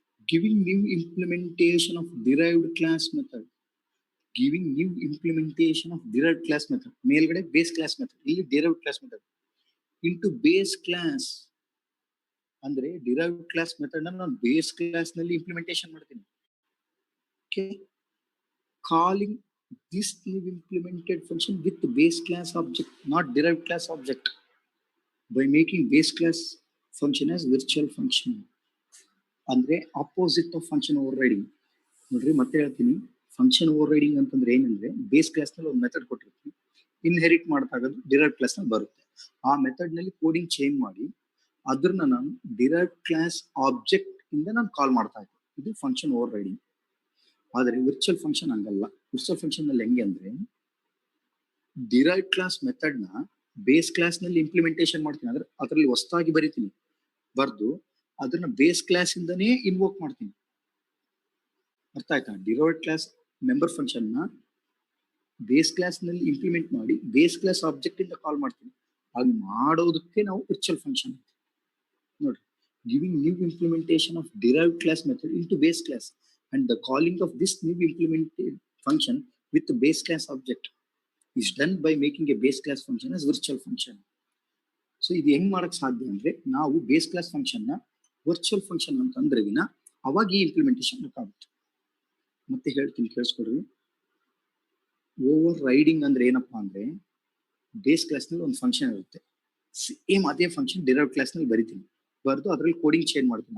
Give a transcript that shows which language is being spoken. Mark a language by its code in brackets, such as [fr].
[en] Giving new implementation of derived class method. Giving new implementation of derived class method. ಮೇಲ್ಗಡೆ base class method, ಇಲ್ಲಿ derived class method into base class. [kn] ಅಂದ್ರೆ derived class method ನಾನು base class ನಲ್ಲಿ implementation ಮಾಡ್ತೀನಿ. [en] Okay, calling this new implemented function with the base class object, not derived class object, by making base class function as virtual function. ಅಂದ್ರೆ opposite of function overriding. [kn] ನೋಡ್ರಿ ಮತ್ತೆ ಹೇಳ್ತೀನಿ, function over riding ಅಂತಂದ್ರೆ ಏನಂದ್ರೆ base class ನಲ್ಲಿ ಒಂದು method ಕೊಟ್ಟಿರ್ತೀವಿ, inherit ಮಾಡ್ತಾಗೋದು derived class ನಲ್ಲಿ ಬರುತ್ತೆ. ಆ ಮೆಥಡ್ ನಲ್ಲಿ ಕೋಡಿಂಗ್ ಚೇಂಜ್ ಮಾಡಿ ಅದನ್ನ ನಾನು ಡಿರೈವ್ಡ್ ಕ್ಲಾಸ್ ಆಬ್ಜೆಕ್ಟ್ ಇಂದ ನಾನು ಕಾಲ್ ಮಾಡ್ತಾ ಇದ್ದೆ. ಇದು ಫಂಕ್ಷನ್ ಓವರ್ ರೈಡಿಂಗ್. ಆದರೆ ವಿರ್ಚುವಲ್ ಫಂಕ್ಷನ್ ಹಂಗಲ್ಲ. ವಿರ್ಚುವಲ್ ಫಂಕ್ಷನ್ ನಲ್ಲಿ ಹೆಂಗೆ ಅಂದ್ರೆ ಡಿರೈವ್ಡ್ ಕ್ಲಾಸ್ ಮೆಥಡ್ ನ ಬೇಸ್ ಕ್ಲಾಸ್ ನಲ್ಲಿ ಇಂಪ್ಲಿಮೆಂಟೇಷನ್ ಮಾಡ್ತೀನಿ. ಅಂದ್ರೆ ಅದರಲ್ಲಿ ಹೊಸದಾಗಿ ಬರಿತೀನಿ, ಬರ್ದು ಅದನ್ನ ಬೇಸ್ ಕ್ಲಾಸ್ ಇಂದನೇ ಇನ್ವೋಕ್ ಮಾಡ್ತೀನಿ. ಅರ್ಥ ಆಯ್ತಾ? ಡಿರೈವ್ಡ್ ಕ್ಲಾಸ್ ಮೆಂಬರ್ ಫಂಕ್ಷನ್ ನ ಬೇಸ್ ಕ್ಲಾಸ್ ನಲ್ಲಿ ಇಂಪ್ಲಿಮೆಂಟ್ ಮಾಡಿ ಬೇಸ್ ಕ್ಲಾಸ್ ಆಬ್ಜೆಕ್ಟ್ ಇಂದ ಕಾಲ್ ಮಾಡ್ತೀನಿ. ಹಾಗೆ ಮಾಡೋದಕ್ಕೆ ನಾವು ವಿರ್ಚುವಲ್ ಫಂಕ್ಷನ್. [en] ನೋಡ್ರಿ, giving new implementation of derived class method into base class and the calling of this new implemented function with the base class object is done by making a base class function as virtual function. [kn] So ಇದು ಹೆಂಗ್ ಮಾಡಕ್ ಸಾಧ್ಯ ಅಂದ್ರೆ ನಾವು base class function ನ virtual function ಅಂತಂದ್ರೆ ಅವಾಗ ಈ ಇಂಪ್ಲಿಮೆಂಟೇಷನ್ ಆಗುತ್ತೆ. ಮತ್ತೆ ಹೇಳ್ತೀನಿ ಕೇಳಿಸ್ಕೊಡ್ರಿ. ಓವರ್ ರೈಡಿಂಗ್ ಅಂದ್ರೆ ಏನಪ್ಪಾ ಅಂದ್ರೆ ಬೇಸ್ ಕ್ಲಾಸ್ ನಲ್ಲಿ ಒಂದು ಫಂಕ್ಷನ್ ಇರುತ್ತೆ, ಸೇಮ್ ಅದೇ ಫಂಕ್ಷನ್ ಡಿರೈವ್ಡ್ ಕ್ಲಾಸ್ ನಲ್ಲಿ ಬರಿತೀನಿ, ಬರ್ದು ಅದ್ರಲ್ಲಿ ಕೋಡಿಂಗ್ ಚೇಂಜ್ ಮಾಡ್ತೀನಿ.